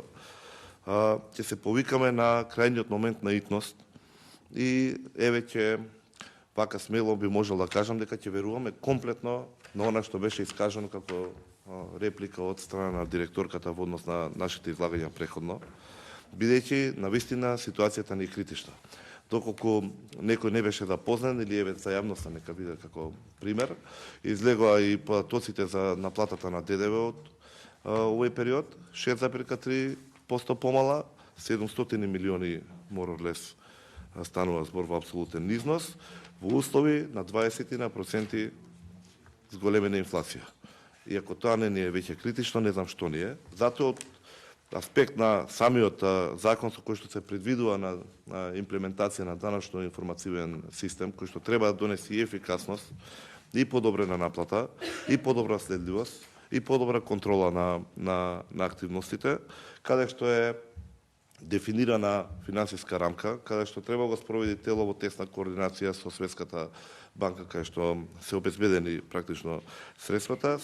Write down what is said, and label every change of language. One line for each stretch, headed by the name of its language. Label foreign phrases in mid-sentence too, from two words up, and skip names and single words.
Macedonian: Ќе се повикаме на крајниот момент на итност и ќе вака смело би можел да кажам дека ќе веруваме комплетно на она што беше искажано како реплика од страна на директорката во однос на нашите излагања преходно, бидејќи навистина ситуацијата не е критична. Доколку некој не беше запознан или еве за јавноста нека биде како пример, излегоа и податоците за наплатата на ДДВ од овој период, 6,3% помала, 700 милиони
English: more or less
Macedonian: станува збор во апсолутен износ, во услови на 20% зголемена инфлација. И ако тоа не е веќе критично, не знам што ни е. Затоа од аспект на самиот закон со кој што се предвидува на имплементација на данъчно информативен систем, кој што треба да донесе и ефикасност, и подобрена наплата, и подобра следливост, и подобра контрола на активностите, каде што е дефинирана финансиска рамка, каде што треба да го спроведи тело во тесна координација со Светската банка, каде што се обезбедени практично средствата.